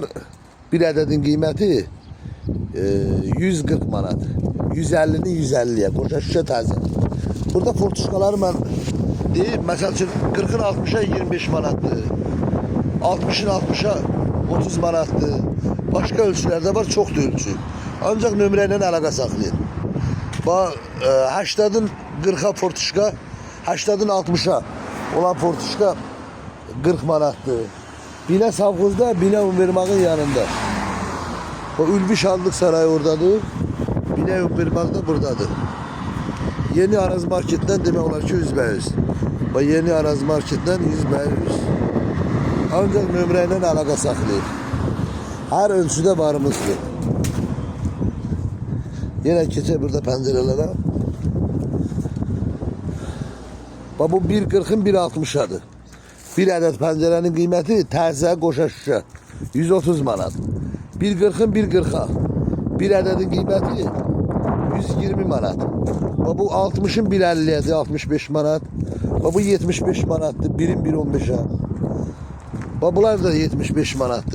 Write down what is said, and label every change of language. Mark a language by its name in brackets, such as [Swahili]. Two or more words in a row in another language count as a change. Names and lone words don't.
[Azerbaijani] Bir ədədin qiyməti 140 manat. 150'ni 150'ye. Qoşa şüşə təzə. Burada fortuşkaları mən deyim. Məsəl üçün 40'ın 60'a 25 manatdır. 60'ın 60'a 30 manatdır. [Turkish] Başka ölçülerde var, çok da ölçü. [Azerbaijani] Ancak nömrəyə əlaqə saxlayın. 80'ın 40'a fortuşka, 80'ın 60'a olan fortuşka 40 manatdır. Bine savkozda, bine Univermağın yanında. O Ülvi Şanlık Sarayı oradadır. Bine Univermağ da buradadır. Yeni Araz Market'ten demək olar ki 100%. [Turkish] Ve Yeni Araz Market'ten 100%. [Azerbaijani] Ancak nömrəyə əlaqə saxlayın. [Turkish] Her ölçüde varımızdır. Yine keçe burada pencerelere. [Azerbaijani] Bu 1.40'ın 1.60'adır. [Turkish] Bir adet pencerenin kıymeti [Azerbaijani] təzə qoşa şüşə [Turkish] 130 manat. [Azerbaijani] 1.40'ın 1.40'a. [Turkish] Bir adedin kıymeti 120 manat. [Azerbaijani] Bu 60'ın 1.50'ydi 65 manat. [Turkish] Bu 75 manattır. Birin 1.15'a. Bunlar da 75 manattır.